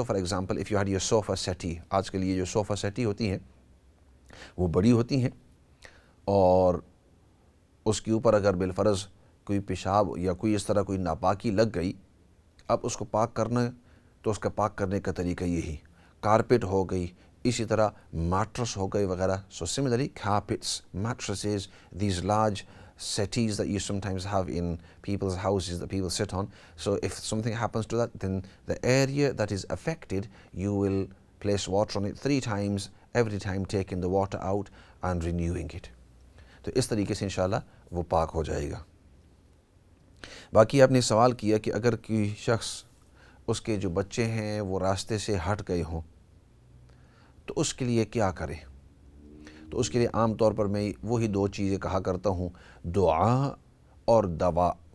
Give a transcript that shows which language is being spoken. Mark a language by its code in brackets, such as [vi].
[en] So for example, if you had your sofa settee, [ur] آج کل یہ جو sofa settee ہوتی ہیں وہ بڑی ہوتی ہیں، اور اس کے اوپر اگر بالفرض کوئی پیشاب یا کوئی اس طرح کوئی ناپاکی لگ گئی، اب اس کو پاک کرنا تو اس کا پاک کرنے کا طریقہ یہی، کارپیٹ ہو گئی، اسی طرح میٹرس ہو گئی وغیرہ. [en] So similarly carpets, mattresses, these large settees that you sometimes have in people's houses that people sit on. So if something happens to that, then the area that is affected, you will place water on it 3 times, every time taking the water out and renewing it. [ur] تو اس طریقے سے انشاءاللہ وہ پاک ہو جائے گا. باقی آپ نے سوال کیا کہ اگر کوئی شخص، اس کے جو بچے ہیں وہ راستے سے ہٹ گئے ہوں تو اس کے لیے کیا کرے؟ تو اس کے لیے عام طور پر میں وہی 2 چیزیں کہا کرتا ہوں، دعا اور دوا.